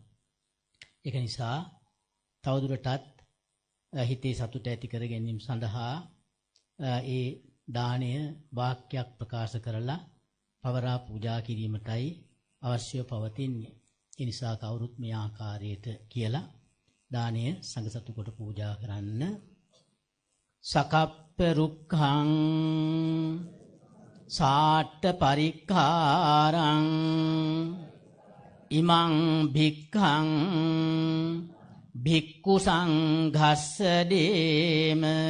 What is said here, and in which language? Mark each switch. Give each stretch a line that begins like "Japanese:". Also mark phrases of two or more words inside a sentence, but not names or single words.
Sinhala: ඒක නිසා තවදුරටත් හිතේ සතුට ඇති කර ගැනීම සඳහා ඒ දාණය වාක්‍යයක් ප්‍රකාශ කරලා පවරා පූජා කිරීමටයි අවශ්‍යව පවතින්නේ. ඒ නිසා කවුරුත් මේ ආකාරයට කියලා දාණය සංඝ සතු කොට පූජා කරන්න.
Pali: සකප්ප රුක්ඛං සාට්ඨ පරික්ඛාරං ඉමං භික්ඛං භික්ඛු සංඝස්ස දේම